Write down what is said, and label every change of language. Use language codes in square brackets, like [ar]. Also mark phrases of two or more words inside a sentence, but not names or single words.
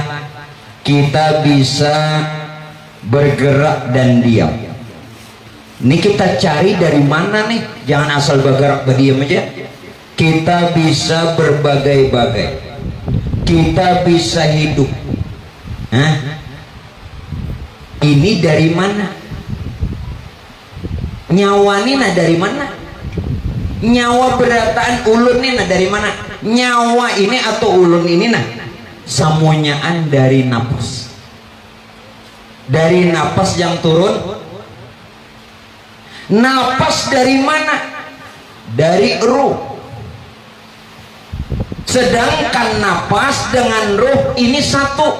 [id] Kita bisa bergerak dan diam. Ini kita cari dari mana nih? Jangan asal bergerak berdiam aja. Kita bisa berbagai-bagai. Kita bisa hidup. Hah? Ini dari mana? Nyawa ini nah dari mana? [bjn] Nyawa berataan ulun ini nah dari mana? Nyawa ini atau ulun ini nah samunyaan dari napas. [id] Dari napas yang turun. Napas dari mana? Dari ruh. Sedangkan napas dengan ruh ini satu.